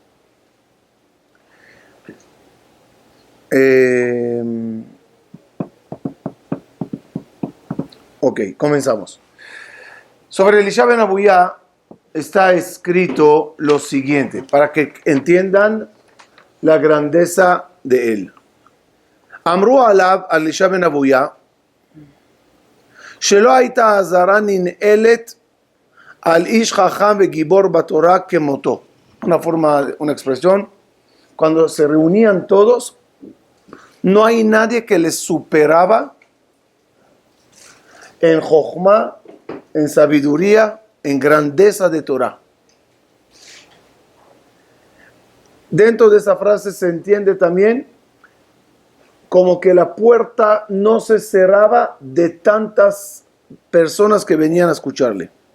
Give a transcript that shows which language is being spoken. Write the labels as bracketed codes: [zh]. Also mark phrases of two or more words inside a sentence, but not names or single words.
[es] Ok, comenzamos. Sobre Elisha ben Abuya está escrito lo siguiente, para que entiendan la grandeza de él. [he] אמרו עליו, על אלישע בן אבויה, שלא הייתה הזרה ננעלת על איש חכם וגיבור בתורה כמותו. [es] Una expresión, cuando se reunían todos, no hay nadie que les superaba en jochma, en sabiduría, en grandeza de Torah. Dentro de esa frase se entiende también como que la puerta no se cerraba de tantas personas que venían a escucharle.